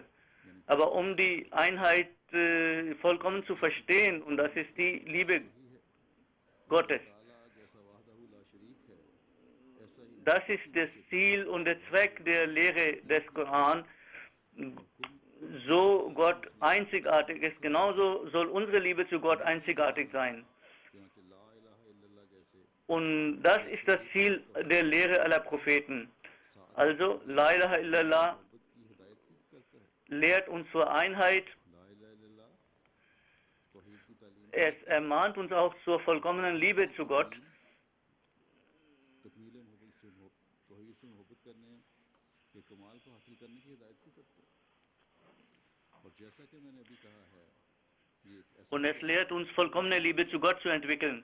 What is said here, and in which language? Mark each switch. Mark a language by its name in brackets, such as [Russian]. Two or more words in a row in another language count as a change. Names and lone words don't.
[German] Aber um die Einheit vollkommen zu verstehen, und das ist die Liebe Gottes, das ist das Ziel und der Zweck der Lehre des Koran. So Gott einzigartig ist, genauso soll unsere Liebe zu Gott einzigartig sein. Und das ist das Ziel der Lehre aller Propheten. Also, [Arabic] لا إله إلا الله [German] lehrt uns zur Einheit. Es ermahnt uns auch zur vollkommenen Liebe zu Gott. Und es lehrt uns, vollkommene Liebe zu Gott zu entwickeln.